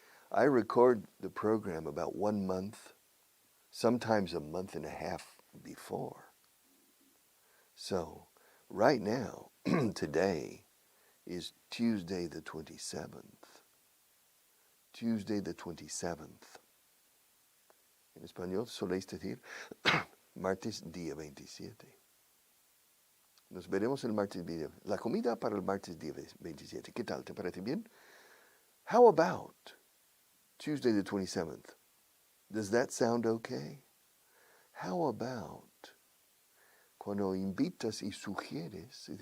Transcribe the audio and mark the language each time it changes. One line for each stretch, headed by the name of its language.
English: I record the program about 1 month, sometimes a month and a half before. So, right now, today is Tuesday the 27th. Tuesday the 27th.
Spanish: En español soléis decir martes día 27. Nos veremos el martes día. La comida para el martes día 27. ¿Qué tal? ¿Te parece bien?
English: How about Tuesday the 27th? Does that sound okay? How about
Spanish: cuando invitas y sugieres?